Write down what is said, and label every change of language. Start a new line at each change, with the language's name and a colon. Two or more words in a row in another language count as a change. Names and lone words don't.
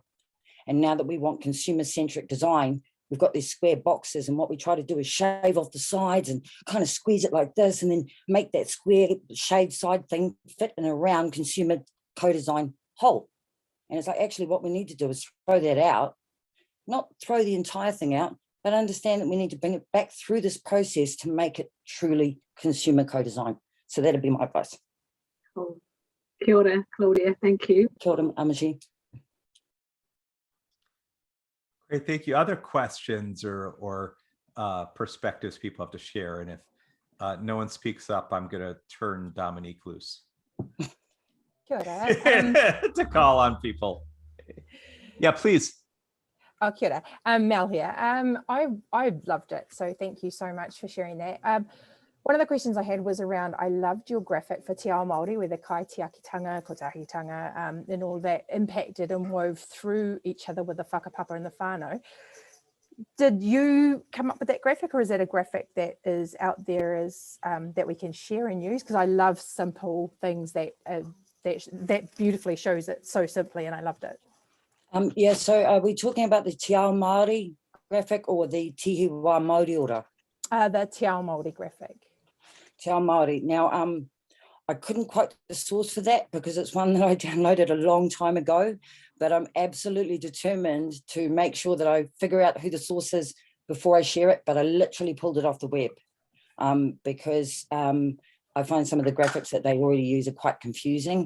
English: And now that we want consumer-centric design, we've got these square boxes, and what we try to do is shave off the sides and kind of squeeze it like this, and then make that square shaved side thing fit in a round consumer co-design hole. And it's like, actually what we need to do is throw that out, not throw the entire thing out, but understand that we need to bring it back through this process to make it truly consumer co-design. So that'd be my advice. Cool.
Māori: Kia ora,
English: Claudia, thank you.
Māori: Kia ora, Amaji.
English: Great, thank you. Other questions or perspectives people have to share? And if no one speaks up, I'm going to turn Dominique loose.
Māori: Kia ora.
English: To call on people. Yeah, please. Oh,
Māori: kia ora.
English: Mel here. I loved it, so thank you so much for sharing that. One of the questions I had was around, I loved your graphic for Te Ao Māori, where the
Māori: kai te akitanga, kotahitanga,
English: and all that impacted and wove through each other with the whakapapa and the whānau. Did you come up with that graphic, or is that a graphic that is out there as that we can share and use? Because I love simple things that beautifully shows it so simply, and I loved it. Yeah, so are we talking about the Te Ao Māori graphic or the Tihiwa Māori ora? The Te Ao Māori graphic. Te Ao Māori. Now, I couldn't quote the source for that because it's one that I downloaded a long time ago, but I'm absolutely determined to make sure that I figure out who the source is before I share it, but I literally pulled it off the web because I find some of the graphics that they already use are quite confusing.